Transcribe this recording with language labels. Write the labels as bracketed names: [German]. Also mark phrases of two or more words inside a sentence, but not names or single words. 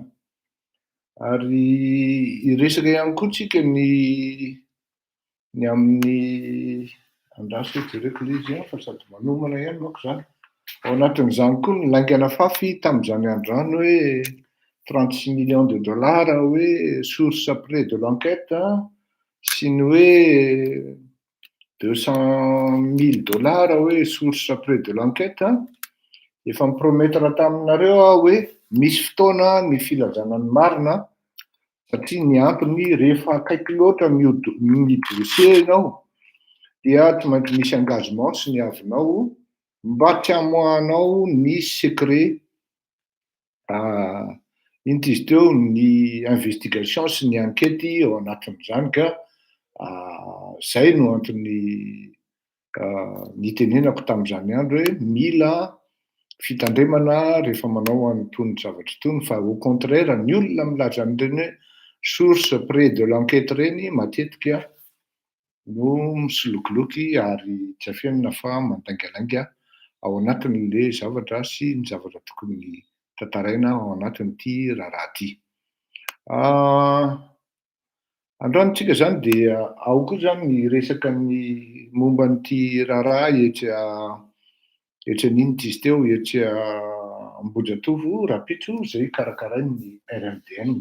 [Malagasy] Ary iresaka ihany koa tsika ny amin'ny andraso jereko le izy fa sady manomana ihany manko zany. Ao anatin'izany koa ny laingana fafy tamin'izany androany hoe [French] 36 millions de dollars [Malagasy] hoe [French] source près de l'enquête [Malagasy] sy ny hoe 200 000 dollars hoe [French] source près de l'enquête. [Malagasy] Efa mipromettra taminareo hoe misy fotoana ny filazana ny marina satria ny antony rehefa akaiky loatra midosie ianao dia tsy maintsy misy engagement sy ny avinao mba tsy hamoahanao ny secret inty izy teo ny investigation sy ny enquête ao anatin'izany ka zay no antony nitenenako tamin'izany andro hoe mila fitandremana rehefa manao an'itony zavatra itony fa [French] au contraire [Malagasy] ny olona milaza an'ireny hoe [French] source près de l'enquête [Malagasy] reny matetika no misolokoloky ary tsy afianina fa mandangalanga ao anatin'le zavatra sy ny zavatra tokony tantaraina ao anatin'ity raharaha ity. Androany tsika zany dia ao koa zany ny resaka ny momba n'ity raharaha etsy n'inona izy teo etsy Ambojatovo Rapitso zay karakarain'ny RMDN.